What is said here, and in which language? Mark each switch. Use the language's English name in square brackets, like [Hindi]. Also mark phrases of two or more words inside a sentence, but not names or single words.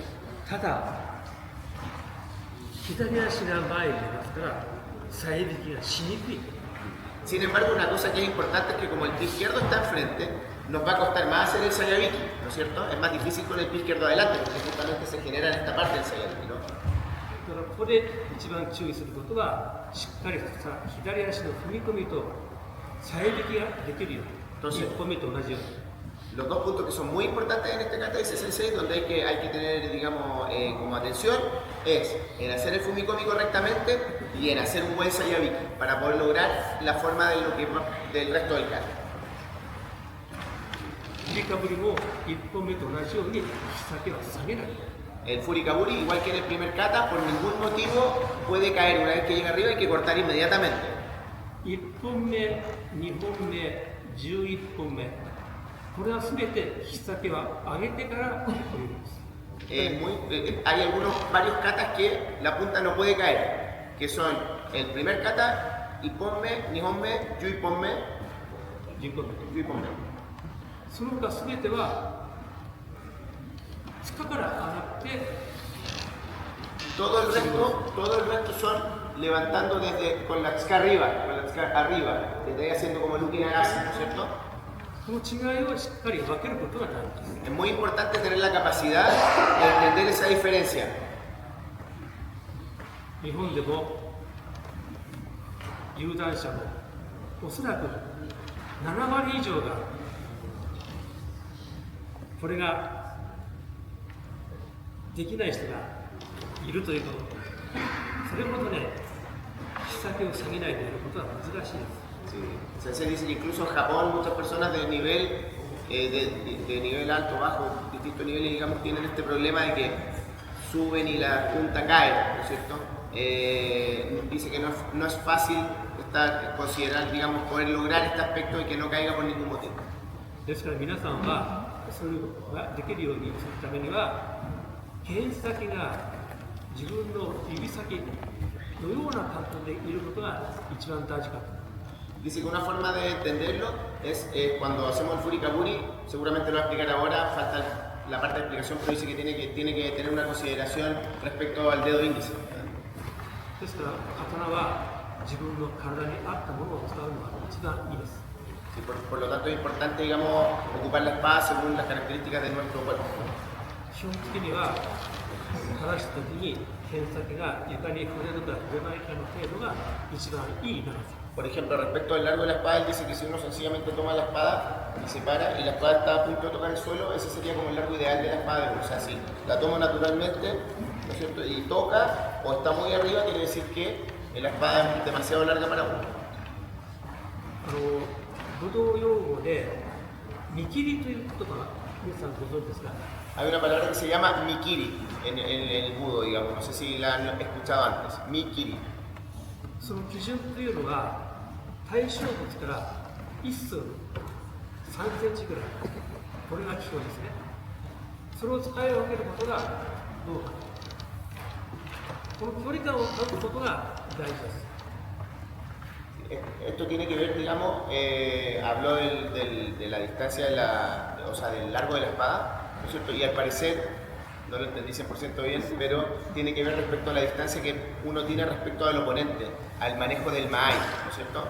[Spanish] Sin embargo, una cosa que es importante es que como el pie izquierdo está enfrente, nos va a costar más hacer el sayabiki, ¿no es cierto? Es más difícil con el pie izquierdo adelante porque justamente se genera en esta parte del sayabiki, ¿no? [Japanese] ここで一番注意することは、しっかりとした左足の踏み込みとさえびきができるように、1本目と同じように。 [Spanish] Los dos puntos que son muy importantes en este kata y sensei, donde hay que tener, digamos, como atención, es en hacer el fumikome correctamente y en hacer un buen sayabiki para poder lograr la forma del resto del kata. [Japanese] 振りかぶりも1本目と同じように先は下げない。 [Spanish] El furikaburi, igual que en el primer kata, por ningún motivo puede caer. Una vez que llega arriba hay que cortar inmediatamente. [Japanese] 1 本目、2本目、11本目、これはすべて引き先は上げてから振ります。 [Spanish] Hay varios katas que la punta no puede caer, que son el primer kata, [Japanese] 一本目、二本目、十一本目, 11本目。その他すべては塚から上がって [Spanish] todo el resto son levantando con la tsuka arriba, desde ahí haciendo como Luki Nagase, ¿no es cierto? [Japanese] この違いをしっかり分けることが大事です。 [Spanish] Es muy importante tener la capacidad de entender esa diferencia. [Japanese] 日本でも有段者もおそらく7割以上がこれができない人がいるということ、それほどね、引き先を下げないでやることは難しいです。 [Spanish] Sí. Sensei dice que incluso en Japón muchas personas de nivel, de nivel alto, bajo, distintos niveles, digamos, tienen este problema de que suben y la punta cae, ¿no es cierto? Dice que no es fácil considerar, digamos, poder lograr este aspecto y que no caiga por ningún motivo. [Japanese] ですから皆さんはそれができるようにするためには剣先が自分の指先のような感覚でいることが一番大事かと。 [Spanish] Dice que una forma de entenderlo es cuando hacemos el furikaburi, seguramente lo va a explicar ahora, falta la parte de explicación, pero dice que tiene que tener una consideración respecto al dedo índice. [Japanese] ですから刀は自分の体に合ったものを使うのが一番いいです。 [Spanish] Sí, por lo tanto es importante, digamos, ocupar la espada según las características de nuestro cuerpo. [Japanese] 基本的には正した時に剣先が床に触れるか触れないかの程度が一番いい長さ。 [Spanish] Por ejemplo, respecto al largo de la espada, él dice que si uno sencillamente toma la espada y se para y la espada está a punto de tocar el suelo, ese sería como el largo ideal de la espada de uno. O sea, si la tomo naturalmente, ¿no es cierto?, y toca o está muy arriba, quiere decir que la espada es demasiado larga para uno. [Japanese] 武道用語で見切りという言葉皆さんご存知ですか？ [Spanish] Hay una palabra que se llama mikiri en el budo, digamos, no sé si la han escuchado antes. Mikiri. [Japanese] その基準というのが対象物から1寸3センチぐらい、これが基本ですね。それを使い分けることがどうか、この距離感を保つことが大事です。 [Spanish] Esto tiene que ver, digamos, habló de la distancia, o sea, del largo de la espada, ¿no es cierto? Y al parecer, no lo entendí 100% bien, pero tiene que ver respecto a la distancia que uno tiene respecto al oponente, al manejo del maai, ¿no es cierto?